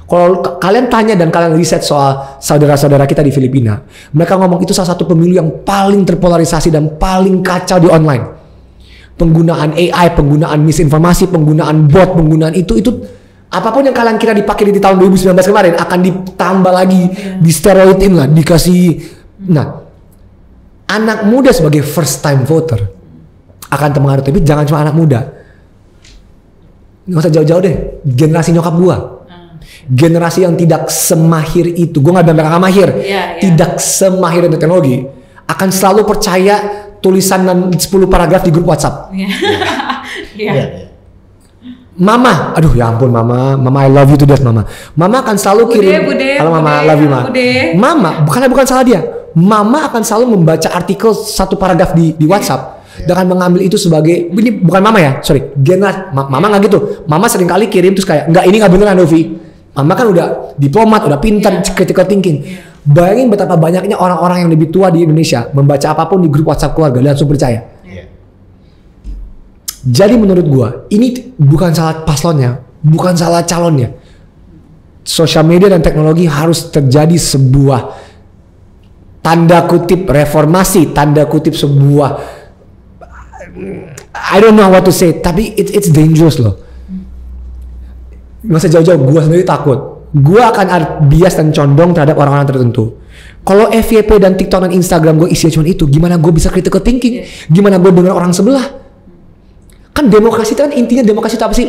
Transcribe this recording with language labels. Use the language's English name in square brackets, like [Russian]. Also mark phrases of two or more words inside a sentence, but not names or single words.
[Indonesian] Kalau kalian tanya dan kalian riset soal saudara-saudara kita di Filipina, mereka ngomong itu salah satu pemilu yang paling terpolarisasi dan paling kacau di online. Penggunaan AI, penggunaan misinformasi, penggunaan bot, penggunaan itu apapun yang kalian kira dipakai di tahun 2019 kemarin akan ditambah lagi, di steroidin lah, dikasih. Nah, anak muda sebagai [English] first time voter [Indonesian] akan terpengaruh, tapi jangan cuma anak muda. Nggak usah jauh-jauh deh, generasi nyokap gua. Generasi yang tidak semahir itu, gue gak bilang mereka gak mahir, tidak semahir dengan teknologi, akan selalu percaya tulisan dan 10 paragraf di grup WhatsApp. Mama, aduh ya ampun mama [English] I love you to death [Indonesian] mama akan selalu kirim, halo mama, [English] love you [Indonesian] mama, bukan salah dia, mama akan selalu membaca artikel 1 paragraf di WhatsApp. Dan akan mengambil itu sebagai, ini bukan mama ya, sorry, mama nggak gitu, mama sering kali kirim terus kayak, nggak, ini nggak beneran Novi. Mama kan udah diplomat, udah pintar, [English] critical thinking. [Indonesian] Bayangin betapa banyaknya orang-orang yang lebih tua di Indonesia membaca apapun di grup WhatsApp keluarga dan langsung percaya. Jadi menurut gua, ini bukan salah paslonnya, bukan salah calonnya. Sosial media dan teknologi harus terjadi sebuah tanda kutip reformasi, tanda kutip sebuah, [English] I don't know what to say, [Indonesian] tapi [English] it's dangerous [Indonesian] loh. Gak usah jauh-jauh, gue sendiri takut. Gue akan ada bias dan condong terhadap orang-orang tertentu. Kalau FYP dan TikTok dan Instagram gue isinya cuma itu, gimana gue bisa [English] critical thinking? [Indonesian] Gimana gue dengar orang sebelah? Kan demokrasi itu kan intinya demokrasi itu apa sih?